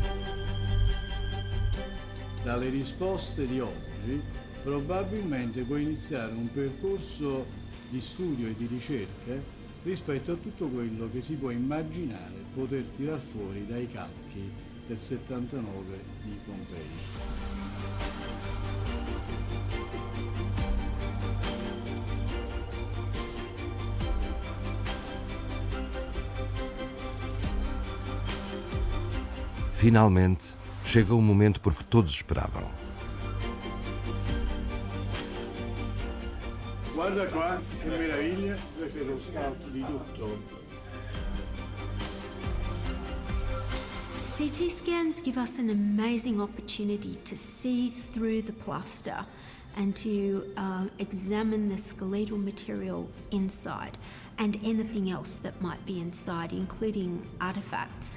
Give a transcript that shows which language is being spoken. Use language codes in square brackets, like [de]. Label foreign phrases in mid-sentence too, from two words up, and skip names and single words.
[it] Dalle risposte di oggi probabilmente può iniziare un percorso di studio e di ricerca rispetto a tutto quello che si può immaginare poter tirar fuori dai calchi del 79 di Pompei. [pt] Finalmente, chega o momento por que todos esperavam. [it] Guarda qua, che meraviglia, questo è lo scout di tutto. [en] CT scans give us an amazing opportunity to see through the plaster and to examine the skeletal material inside and anything else that might be inside, including artifacts.